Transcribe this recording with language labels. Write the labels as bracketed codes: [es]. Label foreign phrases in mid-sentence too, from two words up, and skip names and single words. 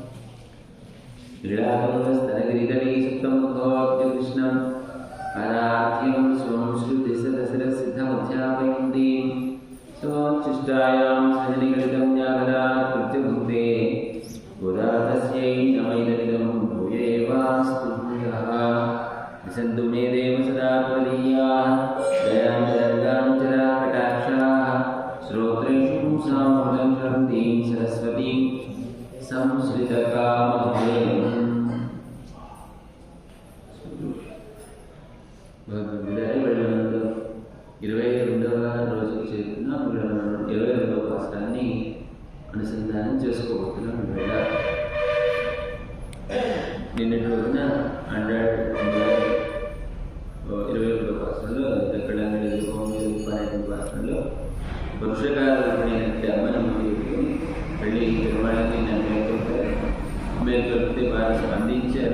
[sa] लीलाकल्पस्तनगिरितटी सुप्तमुद्भवाप्य कृष्णं परार्थ्यं स्वं श्रुतिसदसरसिद्धमध्यापयन्ति स्वोच्छिष्टायां सहनिगलितं व्याघ्रात् कृत्यभुक्ते पुरा तस्यै नमैदमिदं भूयेवास्तु भूयः विसन्तु मे देव सदा त्वदीयाः दयाञ्चरङ्गाञ्चराकटाक्षाः श्रोत्रेषु सामूलं शरन्तीं सरस्वतीं संश्रितकामधेनुम् [te] భగవద్గీత 22వ రోజుకి చేరుకున్న 22వ పాఠాన్ని అనుసంధానం చేసుకోబోతున్నాం. నిన్నటి రోజున 21వ పాఠంలో ఎక్కడంగా 12వ పాఠంలో పురుషకారుడైనటువంటి అమ్మని వెళ్ళి తిరుమలకి మేల్కొల్పితే వారు స్పందించారు.